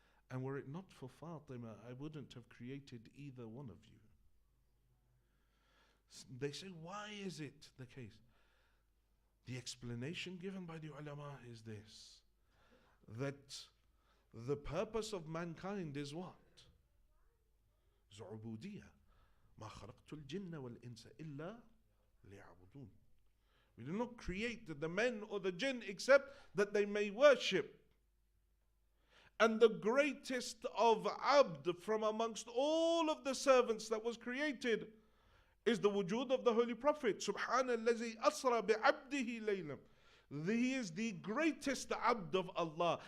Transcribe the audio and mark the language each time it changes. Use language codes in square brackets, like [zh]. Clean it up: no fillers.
[en] And were it not for Fatima, I wouldn't have created either one of you. They say, why is it the case? The explanation given by the ulama is this, that the purpose of mankind is what? [ar] عبودية ما خلقت الجن والإنس إلا ليعبدون. [en] We do not create the men or the jinn except that they may worship. And the greatest of abd from amongst all of the servants that was created is the wujud of the Holy Prophet. [ar] Subhanallazi asra bi'abdihi laylam. [en] He is the greatest abd of Allah.